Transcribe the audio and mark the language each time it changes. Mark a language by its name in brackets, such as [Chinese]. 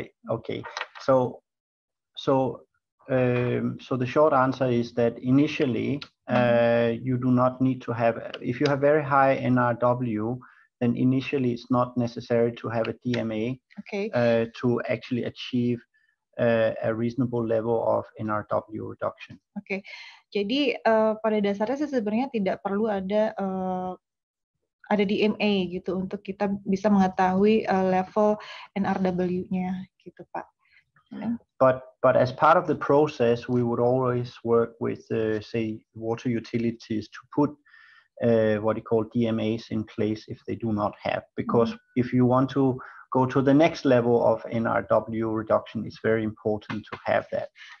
[English] Okay, so the short answer is that initially you do not need to have, if you have very high NRW, then initially it's not necessary to have a DMA to actually achieve a reasonable level of NRW reduction. [Indonesian] Oke, jadi pada dasarnya sebenarnya tidak perlu ada DMA gitu untuk kita bisa mengetahui level NRW-nya gitu Pak. [English] But as part of the process, we would always work with, say, water utilities to put what you call DMAs in place if they do not have. Because if you want to go to the next level of NRW reduction, it's very important to have that.